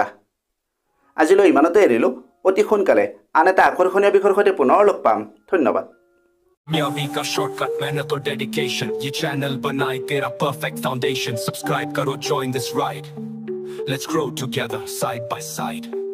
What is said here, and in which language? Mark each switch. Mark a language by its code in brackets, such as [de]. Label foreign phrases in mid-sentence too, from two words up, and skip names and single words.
[as] আজিলৈ ইমানতে এৰিলোঁ। অতি সোনকালে আন এটা আকৰ্ষণীয় বিষয়ৰ সৈতে পুনৰ লগ পাম। ধন্যবাদ। [hi] मियावी का शॉर्टकट मेहनत और डेडिकेशन, ये चैनल बनाए तेरा [en] perfect foundation. सब्सक्राइब करो, join this ride, let's grow together side by side.